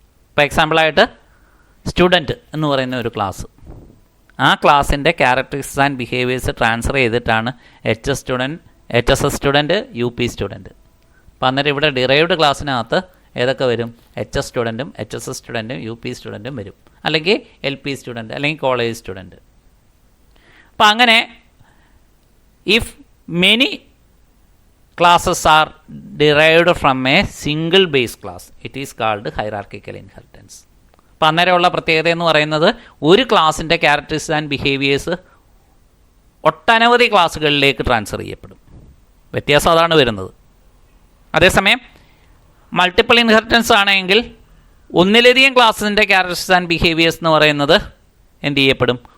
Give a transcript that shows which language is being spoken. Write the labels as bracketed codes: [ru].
[ml] ഇപ്പോൾ എക്സാമ്പിളായിട്ട് സ്റ്റുഡൻറ്റ് എന്ന് പറയുന്ന ഒരു ക്ലാസ്, ആ ക്ലാസ്സിൻ്റെ ക്യാരക്ടറിസ്റ്റിക്സ് ആൻഡ് ബിഹേവിയേഴ്സ് ട്രാൻസ്ഫർ ചെയ്തിട്ടാണ് HS student, HSS student, UP student. അപ്പോൾ അന്നേരം ഇവിടെ ഡിറൈവ്ഡ് ക്ലാസ്സിനകത്ത് ഏതൊക്കെ വരും? HS സ്റ്റുഡൻറ്റും HSS സ്റ്റുഡൻറ്റും UP സ്റ്റുഡൻറ്റും വരും, അല്ലെങ്കിൽ LP സ്റ്റുഡൻറ്റ്, അല്ലെങ്കിൽ കോളേജ് സ്റ്റുഡൻറ്റ്. അപ്പോൾ അങ്ങനെ [en] If many classes are derived from a single base class, it is called hierarchical inheritance. [ml] അപ്പോൾ അന്നേരമുള്ള പ്രത്യേകത എന്ന് പറയുന്നത് ഒരു ക്ലാസ്സിൻ്റെ ക്യാരക്ടറിസ്റ്റിക്സ് ആൻഡ് ബിഹേവിയേഴ്സ് ഒട്ടനവധി ക്ലാസ്സുകളിലേക്ക് ട്രാൻസ്ഫർ ചെയ്യപ്പെടും. വ്യത്യാസം അതാണ് വരുന്നത്. അതേസമയം മൾട്ടിപ്പിൾ ഇൻഹെറിറ്റൻസ് ആണെങ്കിൽ ഒന്നിലധികം ക്ലാസ്സിൻ്റെ ക്യാരക്ടറിസ്റ്റിക്സ് ആൻഡ് ബിഹേവിയേഴ്സ് എന്ന് പറയുന്നത് എന്ത് ചെയ്യപ്പെടും?